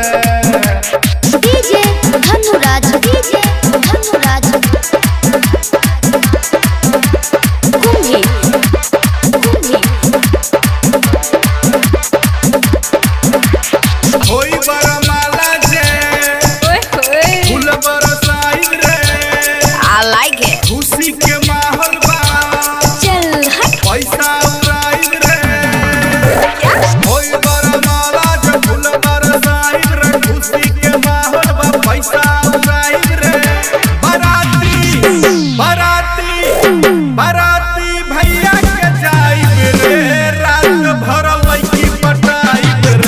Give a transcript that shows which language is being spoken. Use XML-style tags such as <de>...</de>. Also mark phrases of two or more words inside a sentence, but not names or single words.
<bho>डीजे धनुराज, डीजे धनुराज कुंभी कुंभी। होई बरमाला जे फूल बरसाइब रे।</bho> <en>I like it।</en> <bho>खुशी के माहौल बा, चल हट। पैसा उड़ाइब रे। होई बरमाला जे फूल बरसाइब रे, खुशी के माहौल बा, पैसा उड़ाइब रे। बाराती बाराती बाराती भैया के जाइब रे, रात भर लड़की पटाइब रे।</bho>